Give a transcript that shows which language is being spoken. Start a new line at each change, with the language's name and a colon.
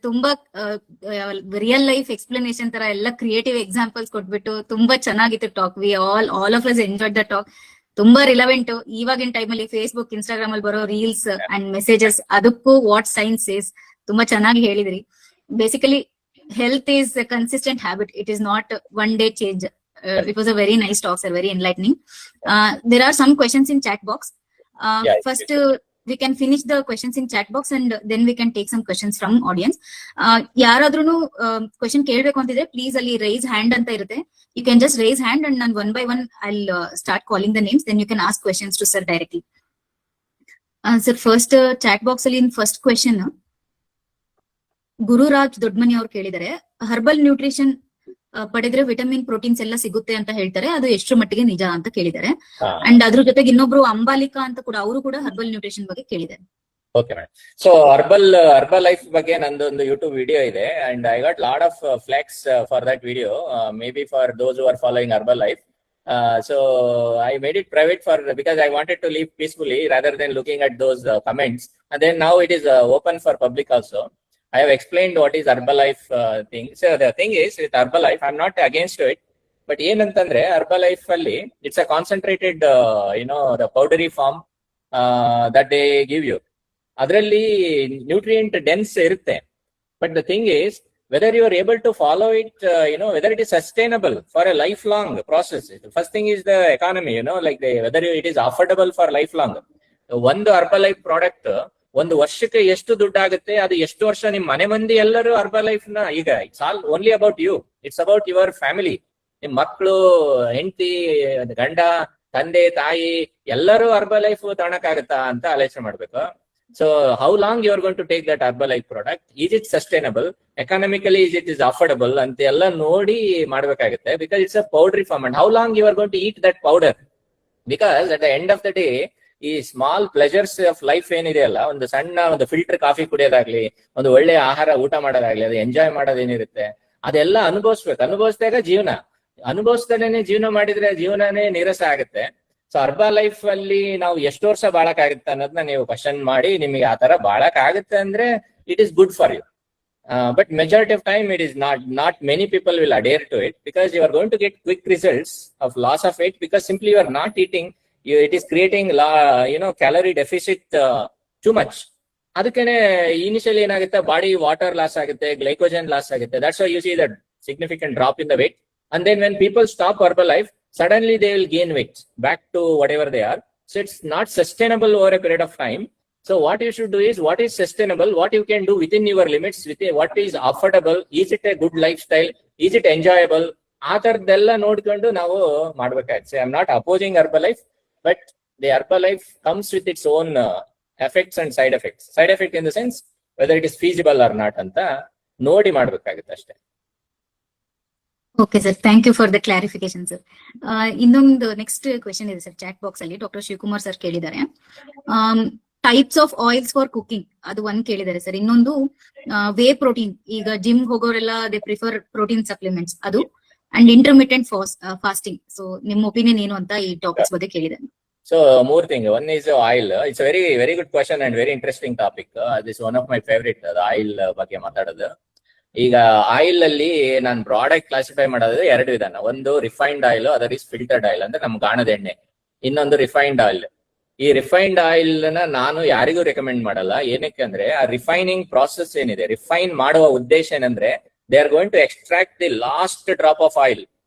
Kannada: ತುಂಬಾ real life explanation ತರ ಎಲ್ಲ ಕ್ರಿಯೇಟಿವ್ ಎಕ್ಸಾಂಪಲ್ಸ್ ಕೊಟ್ಬಿಟ್ಟು ತುಂಬಾ ಚೆನ್ನಾಗಿತ್ತು talk.
English: We all of us enjoyed the talk.
Kannada: ತುಂಬಾ ರಿಲೆವೆಂಟ್ ಇವಾಗಿನ ಟೈಮ್ ಅಲ್ಲಿ ಫೇಸ್ಬುಕ್, ಇನ್ಸ್ಟಾಗ್ರಾಮ್ ಅಲ್ಲಿ ಬರೋ ರೀಲ್ಸ್ ಅಂಡ್ ಮೆಸೇಜಸ್, ಅದಕ್ಕೂ
English: what science is
Kannada: ತುಂಬಾ ಚೆನ್ನಾಗಿ ಹೇಳಿದ್ರಿ.
English: Basically health is a consistent habit. It is not one day change. It was a very nice talk, sir. Very enlightening. There are some questions in chat box. Yeah, First, we can finish the questions in chat box and then we can take some questions from audience.
Kannada: ಯಾರಾದ್ರೂ question ಕೇಳ್ಬೇಕು ಅಂತಿದ್ರೆ please ಅಲ್ಲಿ rice hand ಅಂತ ಇರುತ್ತೆ.
English: You can just raise hand and then one by one I'll start calling the names. Then you can ask questions to sir directly.
Kannada: Sir, first chat box ಅಲ್ಲಿ first question Gururaj Doddamani ಅವ್ರು ಕೇಳಿದರೆ, herbal nutrition ಪಡೆದ್ರೆ vitamin proteins ಎಲ್ಲ ಸಿಗುತ್ತೆ ಅಂತ ಹೇಳ್ತಾರೆ, ಅದು ಎಷ್ಟರ ಮಟ್ಟಿಗೆ ನಿಜ ಅಂತ ಕೇಳಿದ್ದಾರೆ. ಅಂಡ್ ಅದ್ರ ಜೊತೆಗೆ ಇನ್ನೊಬ್ರು ಅಂಬಾಲಿಕಾ ಅಂತ ಕೂಡ, ಅವರು ಕೂಡ ಹರ್ಬಲ್ ನ್ಯೂಟ್ರಿಷನ್ ಬಗ್ಗೆ ಕೇಳಿದ್ದಾರೆ. Okay madam.
English: so Herbalife
Kannada: ಬಗ್ಗೆ ನಂದೊಂದು ಯೂಟ್ಯೂಬ್ ವಿಡಿಯೋ ಇದೆ
English: And I got lot of flex for that video, maybe for those who are following Herbalife. So I made it private because I wanted to live peacefully rather than looking at those comments. And then now it is open for public also. I have explained what is Herbalife thing. So the thing is with Herbalife, I'm not against it. But ಏನಂತಂದ್ರೆ Herbalife ಅಲ್ಲಿ it's a concentrated, the powdery form that they give you.
Kannada: ಅದರಲ್ಲಿ nutrient dense ಇರುತ್ತೆ.
English: But the thing is whether you are able to follow it, whether it is sustainable for a lifelong process. The first thing is the economy, whether it is affordable for lifelong.
Kannada: ಒಂದು Herbalife product ಒಂದು ವರ್ಷಕ್ಕೆ ಎಷ್ಟು ದುಡ್ಡಾಗುತ್ತೆ, ಅದು ಎಷ್ಟು ವರ್ಷ ನಿಮ್ ಮನೆ ಮಂದಿ ಎಲ್ಲರೂ Herbalife ನ, ಈಗ
English: It's all only about you, it's about your family.
Kannada: ನಿಮ್ ಮಕ್ಕಳು, ಹೆಂಡತಿ, ಗಂಡ, ತಂದೆ, ತಾಯಿ ಎಲ್ಲರೂ Herbalife ತಗೊಳಕ್ಕಾಗತ್ತಾ ಅಂತ ಆಲೋಚನೆ ಮಾಡ್ಬೇಕು.
English: So how long you are going to take that Herbalife product? Is it sustainable? Economically, is it affordable?
Kannada: ಅಂತ ಎಲ್ಲ ನೋಡಿ ಮಾಡ್ಬೇಕಾಗುತ್ತೆ.
English: Because it's a powdery form. And how long you are going to eat that powder? Because at the end of the day,
Kannada: ಈ
English: small pleasures of life
Kannada: ಏನಿದೆಯಲ್ಲ, ಒಂದು ಸಣ್ಣ ಒಂದು filter coffee ಕುಡಿಯೋದಾಗ್ಲಿ, ಒಂದು ಒಳ್ಳೆ ಆಹಾರ ಊಟ ಮಾಡೋದಾಗ್ಲಿ, ಅದು ಎಂಜಾಯ್ ಮಾಡೋದೇನಿರುತ್ತೆ ಅದೆಲ್ಲ ಅನುಭವಿಸ್ಬೇಕು. ಅನುಭವಿಸಿದಾಗ ಜೀವನ, ಅನುಭವಿಸ್ದಲೇನೆ ಜೀವನ ಮಾಡಿದ್ರೆ ಜೀವನನೇ ನೀರಸ ಆಗುತ್ತೆ. ಸೊ Herbalife ಅಲ್ಲಿ ನಾವು ಎಷ್ಟು ವರ್ಷ ಬಾಳಕ್ ಆಗುತ್ತೆ ಅನ್ನೋದನ್ನ ನೀವು ಕ್ವಶನ್ ಮಾಡಿ, ನಿಮಗೆ ಆ ತರ ಬಾಳಕ್ ಆಗುತ್ತೆ ಅಂದ್ರೆ
English: It is good for you. But majority of time it is not many people will adhere to it, because you are going to get quick results of loss of weight, because simply you are not eating. It is creating calorie deficit too much.
Kannada: ಅದಕ್ಕೇನೆ initially ಏನಾಗುತ್ತೆ, body water loss ಆಗುತ್ತೆ, glycogen loss ಆಗುತ್ತೆ.
English: That's why you see that significant drop in the weight. And then when people stop Herbalife, suddenly they will gain weight back to whatever they are. So it's not sustainable over a period of time. So what you should do is, what is sustainable, what you can do within your limits, within what is affordable, is it a good lifestyle, is it enjoyable,
Kannada: ಆ ತರದ್ದೆಲ್ಲ ನೋಡ್ಕೊಂಡು ನಾವು ಮಾಡ್ಬೇಕಾಗುತ್ತೆ.
English: I am not opposing Herbalife, but the Herbalife comes with its own effects and side effects. Side effect in the sense whether it is feasible or not
Kannada: ಅಂತ ನೋಡಿ ಮಾಡ್ಬೇಕಾಗುತ್ತೆ ಅಷ್ಟೇ.
English: Okay sir, thank you for the clarification sir. ಇನ್ನೊಂದು next question ಇದೆ sir chat box ಅಲ್ಲಿ.
Kannada: Doctor Shivakumar sir ಕೇಳಿದ್ದಾರೆ, types of oils for cooking ಅದು ಒಂದ್ ಕೇಳಿದ್ದಾರೆ ಸರ್. ಇನ್ನೊಂದು ವೇ ಪ್ರೋಟೀನ್, ಈಗ gym ಹೋಗೋರೆಲ್ಲ
English: they prefer protein supplements,
Kannada: ಅದು ಅಂಡ್ ಇಂಟರ್ಮಿಟೆಂಟ್ ಫಾಸ್ಟಿಂಗ್. ಸೊ ನಿಮ್ ಒಪಿನಿಯನ್ ಏನು ಅಂತ ಈ ಟಾಪಿಕ್ಸ್ ಬಗ್ಗೆ ಕೇಳಿದ್ದಾರೆ.
English: So more thing, one is oil. It's a very good question and very interesting topic. This is one of my favorite, the oil
Kannada: ಬಗ್ಗೆ ಮಾತಾಡೋದು. ಈಗ ಆಯಿಲ್ ಅಲ್ಲಿ ನಾನು ಪ್ರಾಡಕ್ಟ್ ಕ್ಲಾಸಿಫೈ ಮಾಡೋದು ಎರಡು ವಿಧಾನ. ಒಂದು refined oil, other is filtered oil ಅಂದ್ರೆ ನಮ್ ಗಾಣದ ಎಣ್ಣೆ. ಇನ್ನೊಂದು ರಿಫೈನ್ಡ್ ಆಯಿಲ್. ಈ ರಿಫೈನ್ಡ್ ಆಯಿಲ್ ನ ನಾನು ಯಾರಿಗೂ ರೆಕಮೆಂಡ್ ಮಾಡಲ್ಲ. ಏನಕ್ಕೆ ಅಂದ್ರೆ ಆ ರಿಫೈನಿಂಗ್ ಪ್ರಾಸೆಸ್ ಏನಿದೆ, ರಿಫೈನ್ ಮಾಡುವ ಉದ್ದೇಶ ಏನಂದ್ರೆ
English: They are going to extract the last drop of oil.